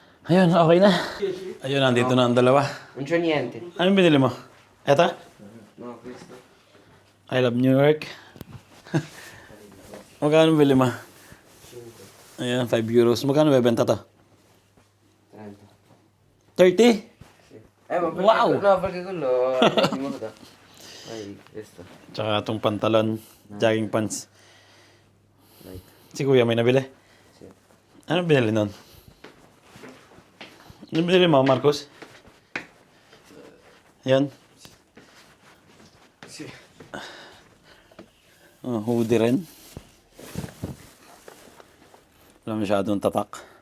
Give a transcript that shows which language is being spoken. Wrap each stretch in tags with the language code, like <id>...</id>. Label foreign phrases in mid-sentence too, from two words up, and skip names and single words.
<tl>Ayun, okay na. Ayun, nandito na ang dalawa.</tl> <it>Non c'è niente.</it> <tl>Anong binili mo? Eto?</tl> <it>No, questo.</it> <en>I love New York.</en> <tl>Magkano bili mo? Ayan, 5 euros. Magkano bebenta to? 30. 30?</tl> <it>Ma perché, Wow! No, perché quello di moda. Vai, questo.</it> <tl>Tsaka itong pantalon,</tl> <en>jogging pants.</en> <it>Dai.</it> <tl>Si Kuya may nabili?</tl> <it>Sì.</it> <tl>Ano binili nun? Ano binili mo, Marcos? Yan.</tl> <it>Sì.</it> <tl>Oh, hoodie rin. Wala masyadong tatak.</tl>